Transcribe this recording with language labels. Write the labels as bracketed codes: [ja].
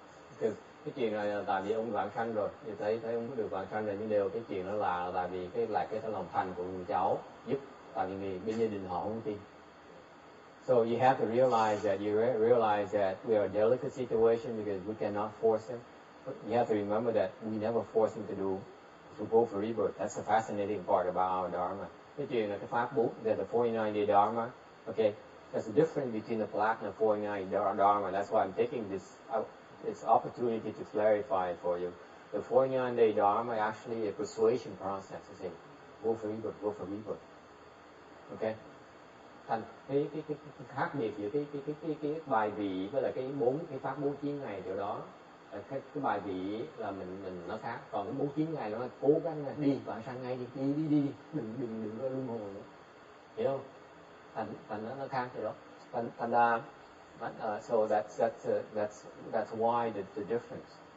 [en] Because [vi] cái chuyện này là tại vì ông vãng sanh rồi, thì thấy ông được vãng sanh rồi, nhưng đều cái chuyện đó là tại vì cái lòng thành của người cháu giúp, tại vì bên gia đình họ không tin. [en] So you have to realize that we are in a delicate situation because we cannot force him. But you have to remember that we never force him to go for rebirth. That's the fascinating part about our Dharma. [vi] Cái chuyện là cái pháp 4, [en] the 49-day Dharma. Okay, there's a difference between the Black and the 49 Dharma. That's why I'm taking this opportunity to clarify it for you. The 49-day Dharma is actually a persuasion process. You say, go for rebirth, go for rebirth. Okay. [vi] Thành cái khác biệt giữa cái bài vị với là cái pháp 49 ngày điều đó, cái bài vị là mình nó khác, còn cái 49 ngày nó cố gắng đi bạn sang ngay đi đừng có luân hồi nữa, hiểu không? Thành nó khác rồi đó. Thành ra [en] so that's why the difference.